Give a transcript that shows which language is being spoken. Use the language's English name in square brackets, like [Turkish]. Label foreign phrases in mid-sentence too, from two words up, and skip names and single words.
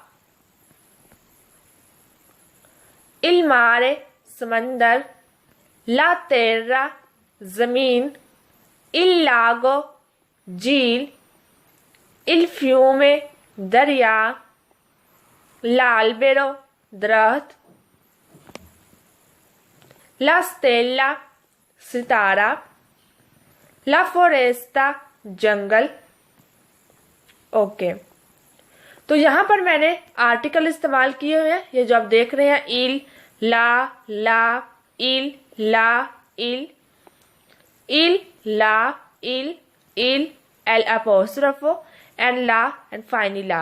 [Italian] il mare समंदर, la terra जमीन, il lago झील, il fiume दरिया, l'albero दरख्त, la stella सितारा, la foresta जंगल। [Urdu] اوکے، تو یہاں پر میں نے آرٹیکل استعمال کیے ہوئے ہیں. یہ جو آپ دیکھ رہے ہیں [Italian] il, la, il, la, il, la, il, l apostrofo एंड ला [English] and finally [Italian] ला।